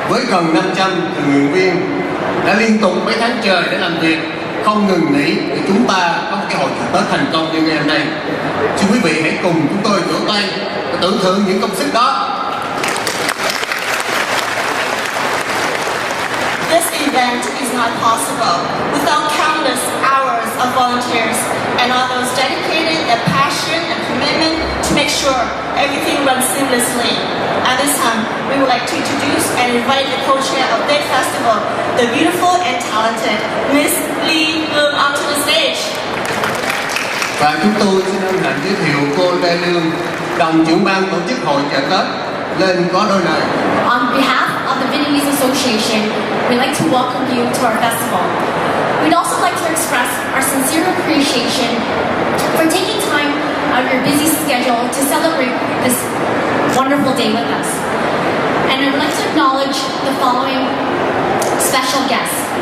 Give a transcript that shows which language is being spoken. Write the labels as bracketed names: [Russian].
[Vietnamese] gần 500 tình nguyện viên đã liên tục mấy tháng trời để làm việc không ngừng nghỉ để chúng ta có một cái hội chợ Tết thành công như ngày hôm nay. Xin quý vị hãy cùng chúng tôi vỗ tay và tưởng thưởng những công sức đó. [English] This event is not possible without countless hours of volunteers and all those dedicated their passion and commitment to make sure everything runs seamlessly. At this time, we would like to introduce and invite the co-chair of this festival, the beautiful and talented Miss Blii onto the stage. [Vietnamese] Và chúng tôi xin hân hạnh giới thiệu cô Lê Lương, đồng trưởng ban tổ chức hội chợ Tết, lên có đôi lời. [English] On behalf of the Vietnamese Association, we'd like to welcome you to our festival. We'd also like to express our sincere appreciation for taking time out of your busy schedule to celebrate this wonderful day with us. And I would like to acknowledge the following special guests.